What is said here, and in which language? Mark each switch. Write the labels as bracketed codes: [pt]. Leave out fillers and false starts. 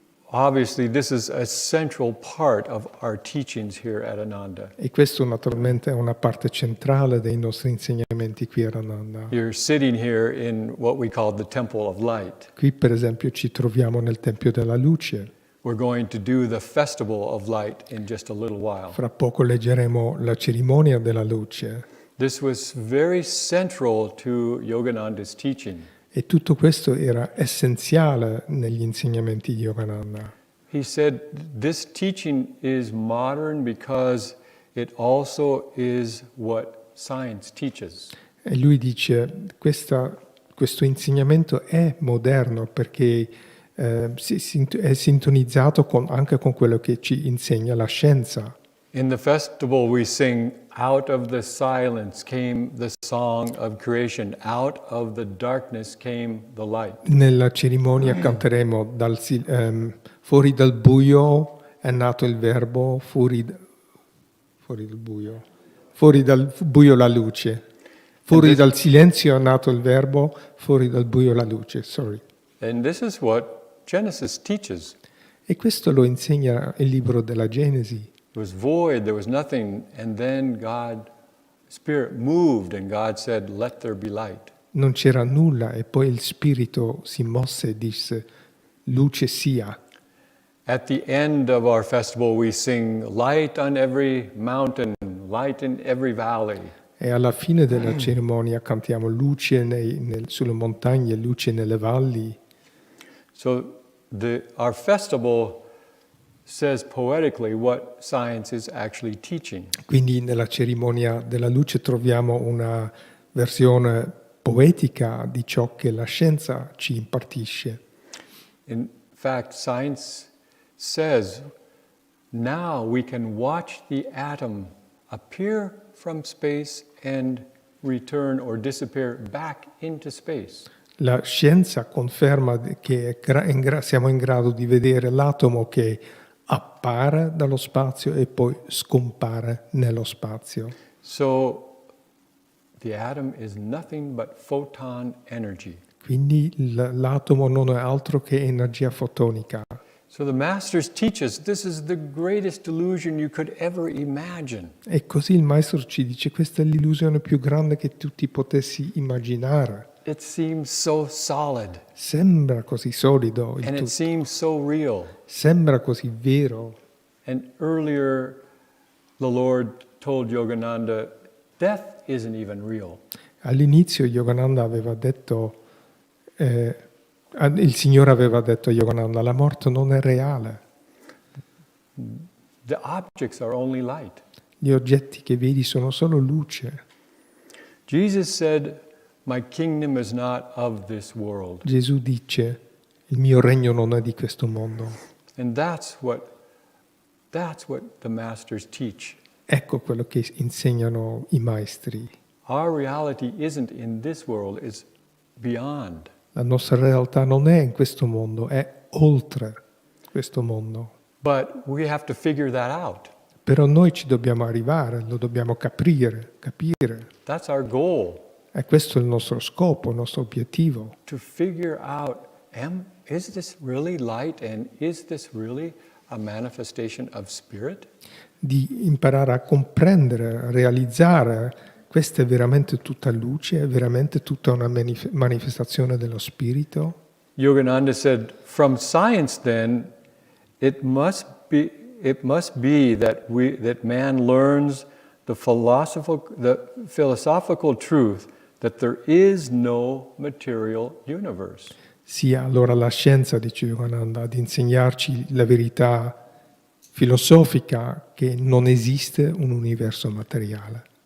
[en] Obviously, this is a central part of our teachings here at Ananda. [it] E questo naturalmente è una parte centrale dei nostri insegnamenti qui a Ananda. [en] You're sitting here in what we call the Temple of Light. [it] Qui per esempio ci troviamo nel Tempio della Luce. [en] We're going to do the Festival of Light in just a little while. [it] Fra poco leggeremo la cerimonia della luce. [en] This was very central to Yogananda's teaching. [it] E tutto questo era essenziale negli insegnamenti di Yogananda. [en] He said this teaching is modern because it also is what science teaches. [it] E lui dice questo insegnamento è moderno perché è sintonizzato anche con quello che ci insegna la scienza. [en] In the festival we sing, out of the silence came the song of creation, out of the darkness came the light. [it] Nella cerimonia canteremo fuori dal buio è nato il verbo, fuori dal buio la luce. Fuori dal silenzio è nato il verbo, fuori dal buio la luce. [en] And this is what Genesis teaches. [it] E questo lo insegna il libro della Genesi. [en] It was void, there was nothing, and then Spirit moved and God said, let there be light. [it] Non c'era nulla e poi il Spirito si mosse e disse, luce sia. [en] At the end of our festival we sing, light on every mountain, light in every valley. [it] E alla fine della cerimonia cantiamo luce sulle montagne, luce nelle valli. [en] So our festival says poetically what science is actually teaching. [it] Quindi nella cerimonia della luce troviamo una versione poetica di ciò che la scienza ci impartisce. [en] In fact, science says now we can watch the atom appear from space and return or disappear back into space. [it] La scienza conferma che siamo in grado di vedere l'atomo che appare dallo spazio e poi scompare nello spazio. [en] So the atom is nothing but photon energy. [it] Quindi l'atomo non è altro che energia fotonica. [en] So the masters teach us this is the greatest illusion you could ever imagine. [it] E così il maestro ci dice questa è l'illusione più grande che tu ti potessi immaginare. [en] It seems so solid. [it] Sembra così solido il [en] And it [it] tutto. [en] seems so real. [it] Sembra così vero. [en] And earlier the Lord told Yogananda, death isn't even real. [it] All'inizio Yogananda aveva detto, il Signore aveva detto a Yogananda, la morte non è reale. [en] The objects are only light. [it] Gli oggetti che vedi sono solo luce. [en] Jesus said, my kingdom is not of this world. [it] Gesù dice, il mio regno non è di questo mondo. [en] And that's what the masters teach. [it] Ecco quello che insegnano i maestri. [en] Our reality isn't in this world, it's beyond. [it] La nostra realtà non è in questo mondo, è oltre questo mondo. [en] But we have to figure that out. [it] Però noi ci dobbiamo arrivare, lo dobbiamo capire. [en] That's our goal. [it] E questo è il nostro scopo, il nostro obiettivo. [en] To figure out, is this really light and is this really a manifestation of spirit? [it] Di imparare a comprendere, a realizzare, questa è veramente tutta luce, è veramente tutta una manifestazione dello spirito. [en] Yogananda said, from science then, it must be that man learns the philosophical truth that there is no material universe. [it] Sia allora la scienza, dice Yogananda, ad insegnarci la verità filosofica che non esiste un universo materiale.